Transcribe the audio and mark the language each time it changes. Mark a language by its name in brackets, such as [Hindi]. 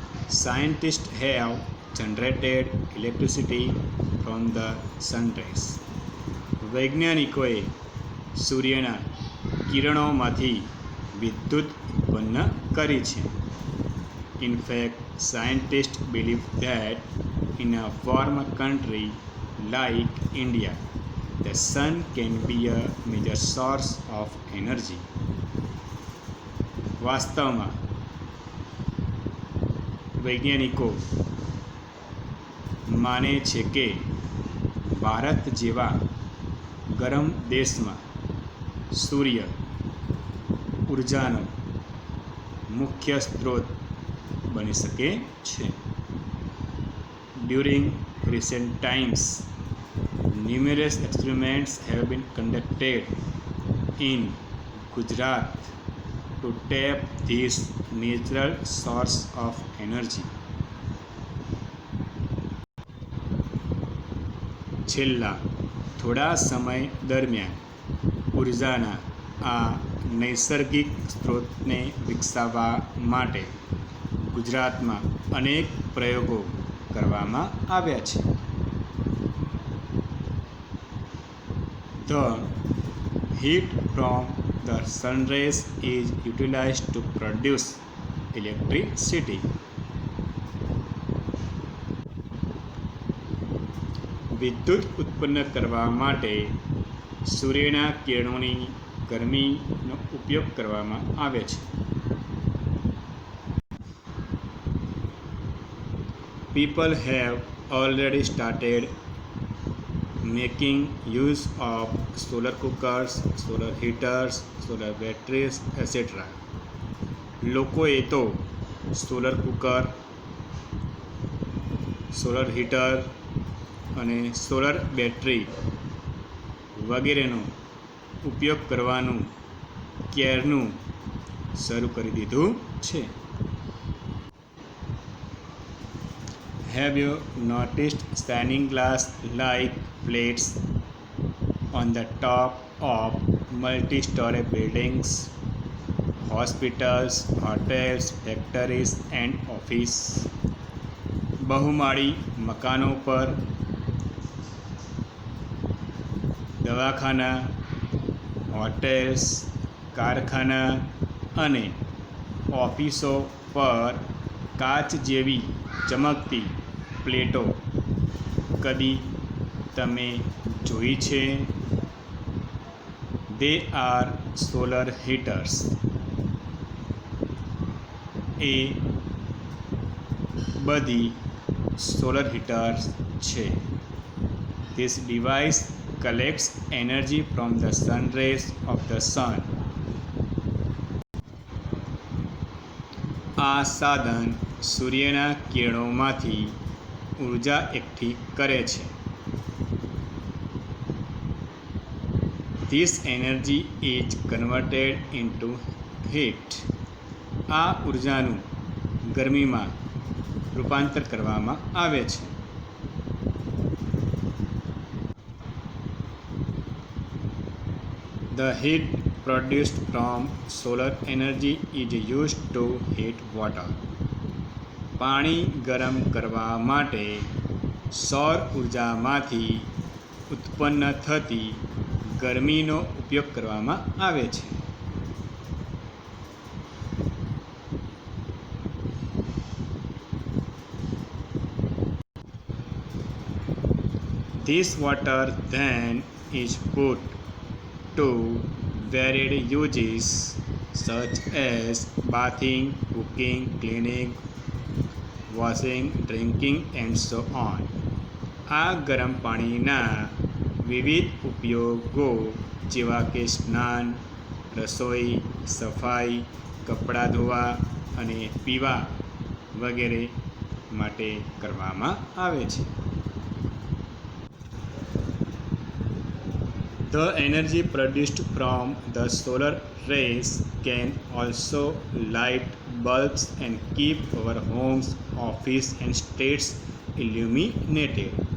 [English] Scientists have generated electricity from the sun rays. [Gujarati] વૈજ્ઞાનિકોએ સૂર્યના કિરણોમાંથી વિદ્યુત ઉત્પન્ન કરી છે. [English] In fact, scientists believe that in a warm country like India, the sun can be a major source of energy. [Gujarati] વાસ્તવમાં વૈજ્ઞાનિકો માને છે કે ભારત જેવા ગરમ દેશમાં સૂર્ય ઉર્જાનો મુખ્ય સ્ત્રોત બની શકે છે. [English] During recent times, numerous experiments have been conducted in Gujarat to tap this natural source of energy. [Gujarati] છેલ્લા થોડા સમય દરમિયાન ઉર્જાના આ નૈસર્ગિક સ્ત્રોતને વિકસાવવા માટે ગુજરાતમાં અનેક પ્રયોગો કરવામાં આવ્યા છે. [English] The heat from the sun rays is utilized to produce electricity. [Gujarati] વિદ્યુત ઉત્પન્ન કરવા માટે સૂર્યના કિરણોની ગરમીનો ઉપયોગ કરવામાં આવે છે. [English] People have already started making use of solar cookers, solar heaters, solar batteries, etc. [Gujarati] લોકોએ તો સોલર કુકર, સોલર હીટર અને સોલર બેટરી વગેરેનો ઉપયોગ કરવાનું ક્યારનું શરૂ કરી દીધું છે. [English] Have you noticed standing glass like plates on the top of multi-story buildings, hospitals, hotels, factories and office? [Gujarati] બહુમાળી મકાનો પર, દવાખાના, હોટેલ્સ, કારખાના અને ઓફિસો પર કાચ જેવી ચમકતી પ્લેટો કદી તમે જોઈ છે? [English] They are solar heaters. [Gujarati] એ બધી સોલર હીટર્સ છે. [English] This device collects energy from the sun rays of the sun. [Gujarati] આ સાધન સૂર્યના કિરણોમાંથી ઉર્જા એકઠી કરે છે. [English] This energy is converted into heat. [Gujarati] આ ઉર્જાનું ગરમીમાં રૂપાંતર કરવામાં આવે છે. [English] The heat produced from solar energy is used to heat water. [Gujarati] પાણી ગરમ કરવા માટે સૌર ઉર્જામાંથી ઉત્પન્ન થતી ગરમીનો ઉપયોગ કરવામાં આવે છે. [English] This water then is put to varied uses such as bathing, cooking, cleaning, washing, drinking and so on. [Gujarati] આ ગરમ પાણીના વિવિધ ઉપયોગો જેવા કે સ્નાન, રસોઈ, સફાઈ, કપડાં ધોવા અને પીવા વગેરે માટે કરવામાં આવે છે. [English] The energy produced from the solar rays can also light bulbs and keep our homes, office and streets illuminated.